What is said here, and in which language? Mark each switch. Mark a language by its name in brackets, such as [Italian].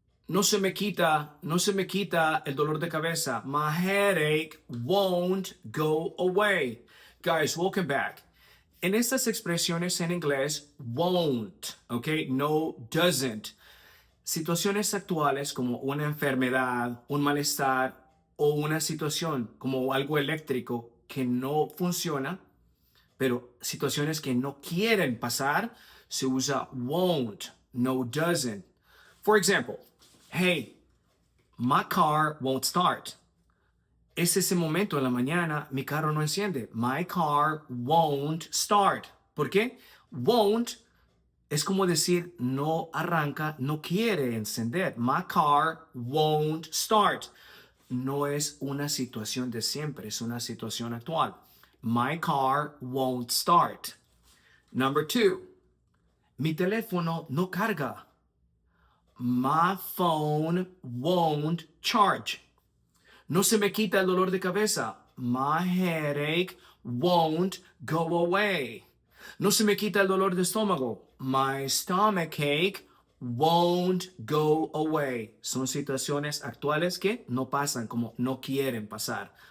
[Spanish] No se me quita el dolor de cabeza. [English] My headache won't go away. Guys, welcome back. [Spanish] En estas expresiones en inglés, won't, okay, no, doesn't. Situaciones actuales como una enfermedad, un malestar o una situación como algo eléctrico que no funciona, pero situaciones que no quieren pasar, se usa won't, no, doesn't. [English] For example, hey, my car won't start. [Spanish] Es ese momento en la mañana, mi carro no enciende. [English] My car won't start. [Spanish] ¿Por qué? Won't es como decir no arranca, no quiere encender. [English] My car won't start. [Spanish] No es una situación de siempre, es una situación actual. [English] My car won't start. Number two, [Spanish] mi teléfono no carga. [English] My phone won't charge. [Spanish] No se me quita el dolor de cabeza. [English] My headache won't go away. [Spanish] No se me quita el dolor de estómago. [English] My stomach ache won't go away. [Spanish] Son situaciones actuales que no pasan, como no quieren pasar.